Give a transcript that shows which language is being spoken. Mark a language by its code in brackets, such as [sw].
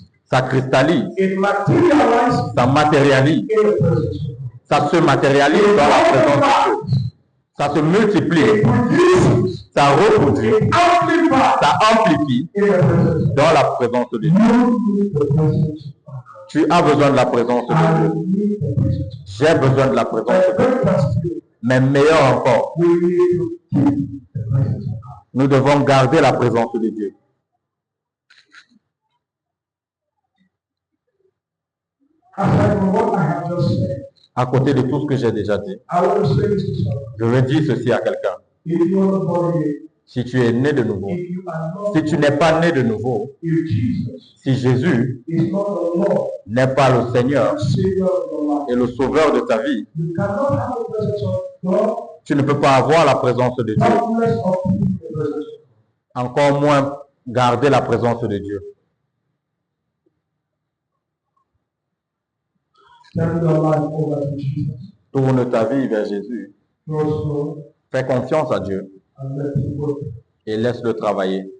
[fr] Ça cristallise, ça matérialise, ça se matérialise dans la présence de Dieu. Ça se multiplie, [en] it produces, [fr] ça reproduit, [en] it amplifies [fr] ça amplifie [en] in the presence of God. [fr] dans la présence de Dieu. [en] You need the presence of God. [fr] Tu as besoin de la présence de [en] I [fr] Dieu. [en] need the presence of God. [fr] J'ai besoin de la présence de [en] But [fr] Dieu. [en] very particularly, [fr] Mais meilleur encore, [en] we need to keep the presence of God. [fr] nous devons garder la présence de Dieu. [en] Aside from what I have just said, [fr] À côté de tout ce que j'ai déjà dit, [en] I want to say this to someone. [fr] je veux dire ceci à quelqu'un. [en] If you are born again, [fr] Si tu es né de nouveau, [en] if you are not, [fr] si tu n'es pas né de nouveau, [en] if Jesus [fr] si Jésus [en] is not the Lord, [fr] n'est pas le Seigneur [en] Savior of your life, [fr] et le Sauveur de ta vie, [en] you cannot have the presence of God, [fr] tu ne peux pas avoir la présence de Dieu. [en] not less of keeping the presence of God. [fr] Encore moins garder la présence de Dieu. [en] Turn your life over to Jesus. [fr] Tourne ta vie vers Jésus. [en] Trust God [fr] Fais confiance à Dieu [en] and let Him work [fr] et laisse-le travailler